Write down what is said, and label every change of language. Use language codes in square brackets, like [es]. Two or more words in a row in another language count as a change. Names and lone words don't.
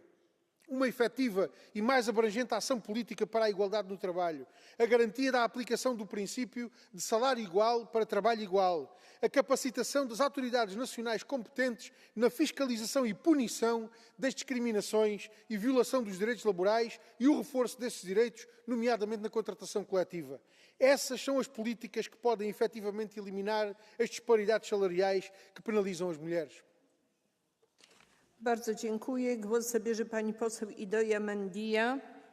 [pt] Uma efetiva e mais abrangente ação política para a igualdade no trabalho, a garantia da aplicação do princípio de salário igual para trabalho igual, a capacitação das autoridades nacionais competentes na fiscalização e punição das discriminações e violação dos direitos laborais e o reforço desses direitos, nomeadamente na contratação coletiva. Essas são as políticas que podem efetivamente eliminar as disparidades salariais que penalizam as mulheres. [pl] Bardzo dziękuję. Głos zabierze pani poseł Idoia Mendia.